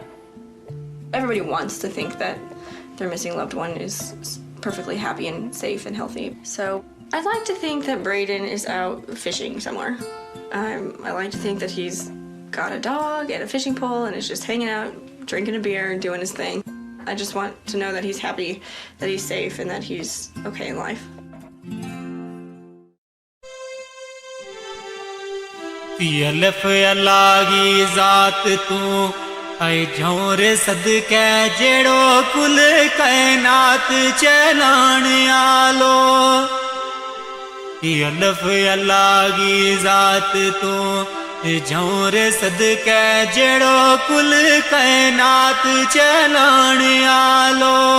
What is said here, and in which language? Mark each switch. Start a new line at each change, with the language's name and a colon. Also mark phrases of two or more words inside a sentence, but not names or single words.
English: Everybody wants to think that their missing loved one is perfectly happy and safe and healthy. So I'd like to think that Braden is out fishing somewhere. I like to think that he's got a dog and a fishing pole and is just hanging out, drinking a beer and doing his thing. I just want to know that he's happy, that he's safe, and that he's okay in life.
Punjabi: الف اللہی ذات توں اے جھورے صدقے جیہڑو کل کائنات چلاݨ آلو الف اللہی ذات توں جھورے صدقے جیہڑو کل کائنات چلاݨ آلو